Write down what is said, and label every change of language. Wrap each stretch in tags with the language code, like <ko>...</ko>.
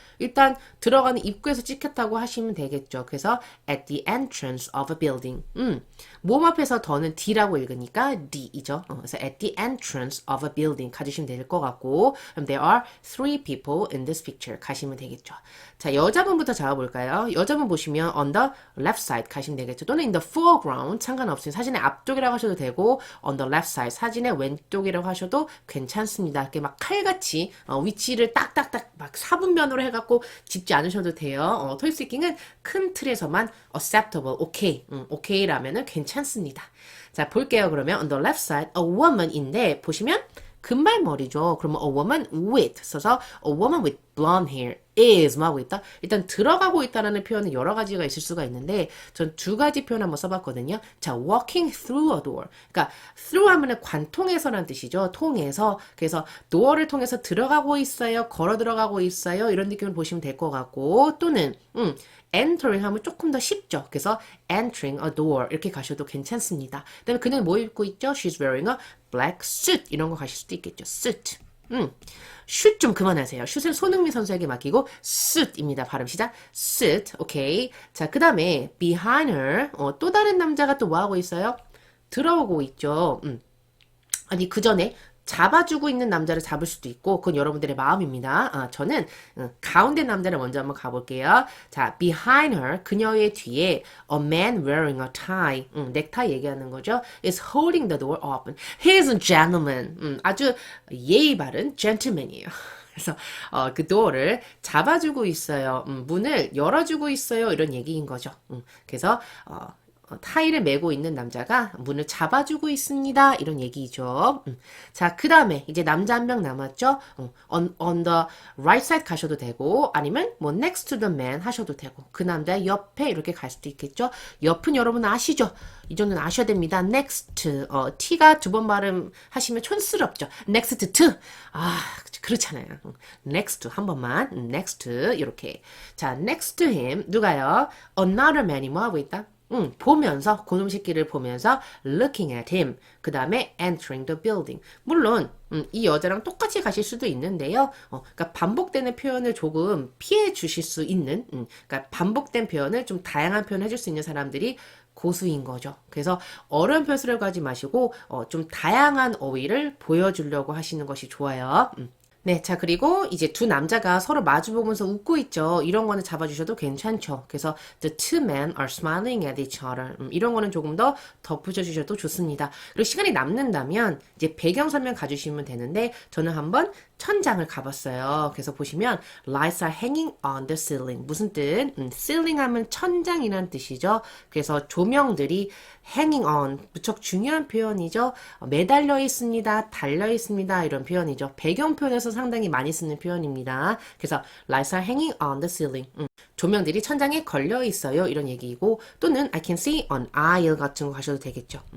<ko>일단 들어가는 입구에서 찍혔다고 하시면 되겠죠.</ko> <en>그래서 at the entrance of a building.</en> <ko>몸 앞에서 더는 D라고 읽으니까 D이죠.</ko> <en>그래서 at the entrance of a building</en> <ko>가주시면 될 것 같고 그럼</ko> <en>there are three people in this picture 가시면 되겠죠.</en> <ko>자, 여자분부터 잡아볼까요? 여자분 보시면</ko> <en>on the left side</en> <ko>가시면 되겠죠.</ko> <en>또는 in the foreground 상관없어요.</en> <ko>사진의 앞쪽이라고 하셔도 되고</ko> <en>on the left side</en> <ko>사진의 왼쪽이라고 하셔도 괜찮습니다. 이렇게 막 칼같이 위치를 딱딱딱 막 사분면으로 해갖고 짚지 않으셔도 돼요. 토익스피킹은 큰 틀에서만 acceptable, okay, okay라면은 괜찮습니다. 자, 볼게요. 그러면 on the left side a woman인데 보시면 금발머리죠.</ko> <en>그러면 a woman with 써서 a woman with blonde hair is</en> <ko>뭐 하고 있다? 일단 들어가고 있다라는 표현은 여러 가지가 있을 수가 있는데 전 두 가지 표현 한번 써봤거든요.</ko> <en>자, walking through a door.</en> <ko>그러니까 through 하면은 관통해서라는 뜻이죠. 통해서. 그래서 door를 통해서 들어가고 있어요. 걸어 들어가고 있어요. 이런 느낌을 보시면 될 것 같고 또는 entering 하면 조금 더 쉽죠. 그래서</ko> <en>entering a door</en> <ko>이렇게 가셔도 괜찮습니다. 그다음에 그는 뭐 입고 있죠?</ko> <en>She's wearing a black suit</en> <ko>이런 거 가실 수도 있겠죠. suit. 슛 좀 그만하세요. 슛은 손흥민 선수에게 맡기고 suit입니다. 발음 시작. suit. 오케이. 자, 그 다음에 behind her 또 다른 남자가 또 뭐 하고 있어요? 들어오고 있죠. 아니 그 전에 잡아주고 있는 남자를 잡을 수도 있고 그건 여러분들의 마음입니다. 저는 가운데 남자를 먼저 한번 가볼게요. 자, behind her 그녀의 뒤에</ko> <en>a man wearing a tie</en> <ko>넥타이 얘기하는 거죠.</ko> <en>is holding the door open. He is a gentleman.</en> <ko>아주 예의 바른 gentleman이에요. 그래서 그 door를 잡아주고 있어요. 문을 열어주고 있어요. 이런 얘기인 거죠. 그래서 타이를 메고 있는 남자가 문을 잡아주고 있습니다. 이런 얘기죠. 자, 그 다음에 이제 남자 한 명 남았죠.</ko> <en>on the right side</en> <ko>가셔도 되고 아니면 뭐</ko> <en>next to the man</en> <ko>하셔도 되고 그 남자 옆에 이렇게 갈 수도 있겠죠. 옆은 여러분 아시죠? 이 정도는 아셔야 됩니다. next t가 두 번 발음하시면 촌스럽죠. next to 그렇잖아요. next to 한 번만 next to 이렇게 자 next to him 누가요? another man이 뭐 하고 있다? 보면서 그놈 새끼를 보면서</ko> <en>looking at him</en> <ko>그 다음에</ko> <en>entering the building</en> <ko>물론 이 여자랑 똑같이 가실 수도 있는데요 그러니까 반복되는 표현을 조금 피해 주실 수 있는 그러니까 반복된 표현을 좀 다양한 표현 해줄 수 있는 사람들이 고수인 거죠. 그래서 어려운 표현을 가지 마시고 좀 다양한 어휘를 보여주려고 하시는 것이 좋아요. 네, 자, 그리고 이제 두 남자가 서로 마주보면서 웃고 있죠. 이런 거는 잡아주셔도 괜찮죠. 그래서</ko> <en>the two men are smiling at each other.</en> <ko>이런 거는 조금 더 덧붙여주셔도 좋습니다. 그리고 시간이 남는다면 이제 배경 설명 가주시면 되는데 저는 한번 천장을 가봤어요.</ko> <en>그래서 보시면 lights are hanging on the ceiling.</en> <ko>무슨 뜻? ceiling 하면 천장이란 뜻이죠. 그래서 조명들이 hanging on 무척 중요한 표현이죠. 매달려 있습니다. 달려 있습니다. 이런 표현이죠. 배경 표현에서 상당히 많이 쓰는 표현입니다.</ko> <en>그래서 lights are hanging on the ceiling.</en> <ko>조명들이 천장에 걸려 있어요. 이런 얘기이고 또는</ko> <en>I can see an aisle</en> <ko>같은 거 가셔도 되겠죠.</ko>